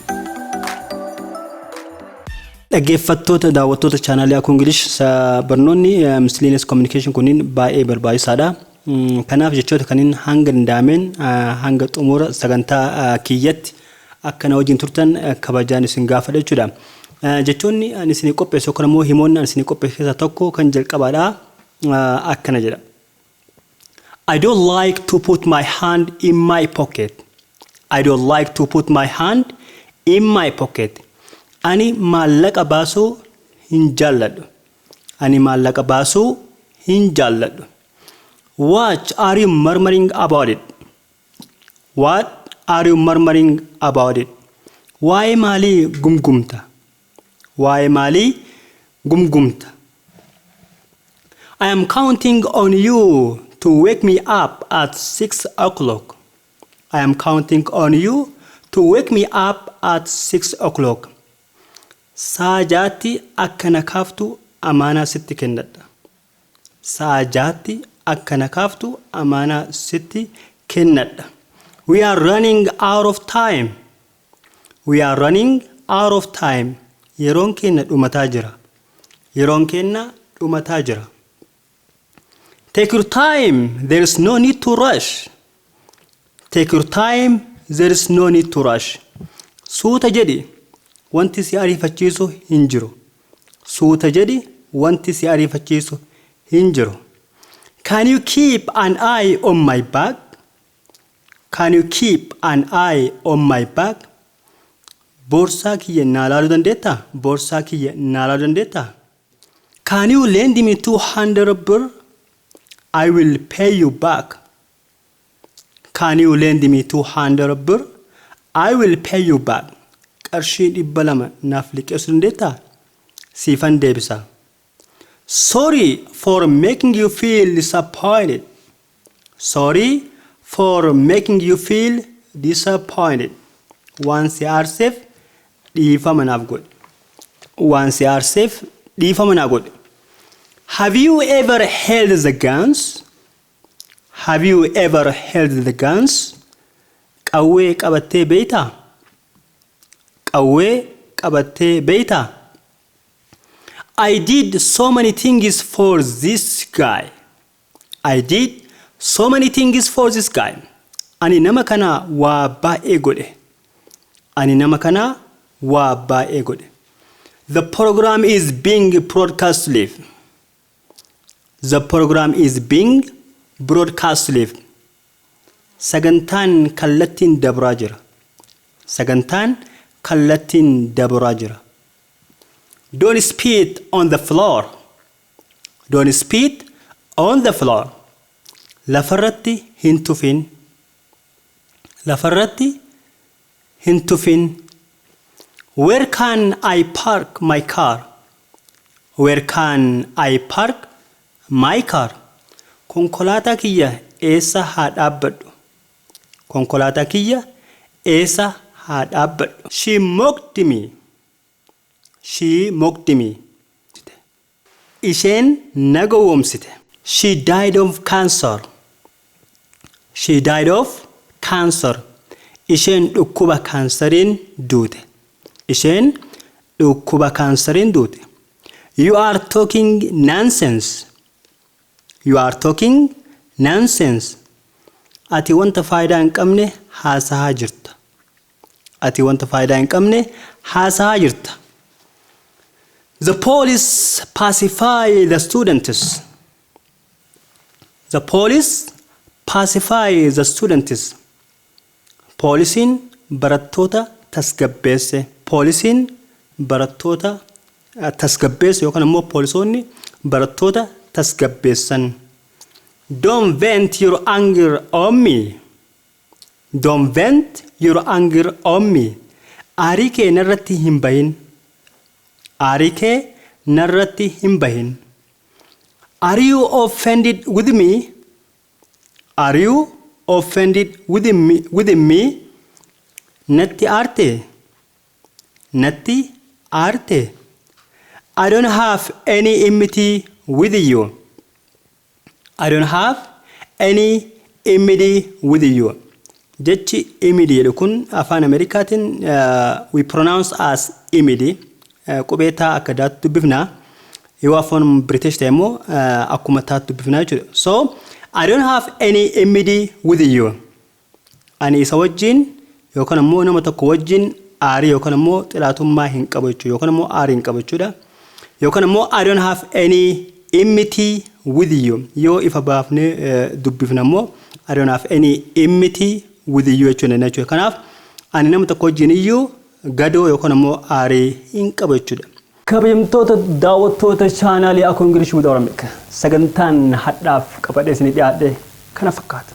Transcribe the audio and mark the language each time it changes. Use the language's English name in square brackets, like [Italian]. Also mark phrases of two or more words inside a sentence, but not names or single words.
[Oromo] Dhaggeeffattoota daawwattoota chaanaalii AKU English barnoonni [English] miscellaneous communication [Oromo] kunniin baay'ee barbaachisaadha. Kanaaf jechoota kanneen hanga danda'ameen hanga xumura sagantaa kiyyatti akka na wajjin turtan kabajaan isin gaafadha jechuudha. Jechoonni ani isin qopheessu yookaan immoo himoonni ani isin qopheessu keessaa tokko kan jalqabaadha akkana jedha. [English] I don't like to put my hand in my pocket. I don't like to put my hand in my pocket. [Oromo] Ani maallaqa baasuu hin jaalladhu. Ani maallaqa baasuu hin jaalladhu. [English] What are you murmuring about it? What are you murmuring about it? [Oromo] Waa'ee maalii gumgumta? Waa'ee maalii gumgumta? [English] I am counting on you to wake me up at 6 o'clock. I am counting on you to wake me up at 6 o'clock. [Oromo] Saajati akkana kaaftu amaana sitti kennadha. Saajati akkana kaaftu amaana sitti kennadha. [English] We are running out of time. We are running out of time. [Oromo] Yeroon keenya dhumataa jira. Yeroon keenya dhumataa jira. [English] Take your time. There is no need to rush. Take your time. There is no need to rush. [Oromo] Suuta jedhi wanti si ariifachiisu hin jiru. Suuta jedhi wanti si ariifachiisu hin jiru. [English] Can you keep an eye on my bag? Can you keep an eye on my bag? [Oromo] Boorsaa kiyya naa ilaaluu dandeettaa? Boorsaa kiyya naa ilaaluu dandeettaa? [English] Can you lend me 200 birr? I will pay you back. Can you lend me 200 birr? I will pay you back. [Oromo] Qarshii 200 naaf liqeessuu dandeettaa? Siifan deebisa. [English] Sorry for making you feel disappointed. Sorry for making you feel disappointed. [Oromo] Waan si aarseef dhiifama naaf godhi. Waan si aarseef dhiifama naaf godhi. [English] Have you ever held the guns? Have you ever held the guns? [Oromo] Qawwee qabattee beektaa? Qawwee qabattee beektaa? [English] I did so many things for this guy. I did so many things for this guy. [Oromo] Ani nama kana waa baay'ee godhe. Ani nama kana waa baay'ee godhe. [English] The program is being broadcast live. The program is being broadcast live. [Oromo] Sagantaan kallattiin dabraa jira. Sagantaan kallattiin dabraa jira. [English] Don't spit on the floor. Don't spit on the floor. [Oromo] Lafarratti hin tufin. Lafarratti hin tufin. [English] Where can I park my car? Where can I park my car? [Oromo] Konkolaataa kiyya eessa haa dhaabbadhu? Konkolaataa kiyya eessa haa dhaabbadhu? [English] She mocked me. She mocked me. [Oromo] isheen na gowwoomsite. [English] She died of cancer. She died of cancer. [Oromo] Isheen dhukkuba kaansariin duute. Isheen dhukkuba kaansariin duute. [English] You are talking nonsense. You are talking nonsense. [Oromo] Ati wanta faayidaa hin qabne haasahaa jirta. Ati wanta faayidaa hin qabne haasahaa jirta. [English] The police pacify the students. The police pacify the students. [Oromo] Poolisiin barattoota tasgabbeesse. Poolisiin barattoota tasgabbeesse yookaan immoo poolisoonni barattoota tasgabbeessan. [English] Don't vent your anger on me. Don't vent your anger on me. [Oromo] Aarii kee narratti hin bahin. Aarii kee narratti hin bahin. [English] Are you offended with me? Are you offended with me? [Oromo] Natti aarte. Natti aarte. [English] I don't have any enmity with you. I don't have any enmity with you. [Oromo] Jechi enmity jedhu kun afaan Ameerikaatiin [English] we pronounce as enmity. [Oromo] Qubeetaa akka daatu dubbifna. Yoo afaan British ta'e immoo akkuma taatu dubbifna jechuudha. [English] So I don't have any enmity with you. [Oromo] Ani isa wajjin yookaan immoo nama tokko wajjin aarii yookaan immoo xilaatummaa hin qabu jechuudha. Yookaan immoo aarii hin qabu jechuudha. Yookaan immoo [English] I don't have any enmity with you. [Oromo] Yoo ifa baafne dubbifna immoo [English] I don't have any enmity with you [Oromo] jechuudha. Kanaaf ani nama tokko wajjin iyyuu gadoo yookaan immoo aarii hin qabu jechuudha. Kabajamtoota daawwattoota chaanaalii AKU ENGLISH WITH OROMIC sagantaan hadhaaf qabadhee isinii dhiyaadhe kana fakkaata.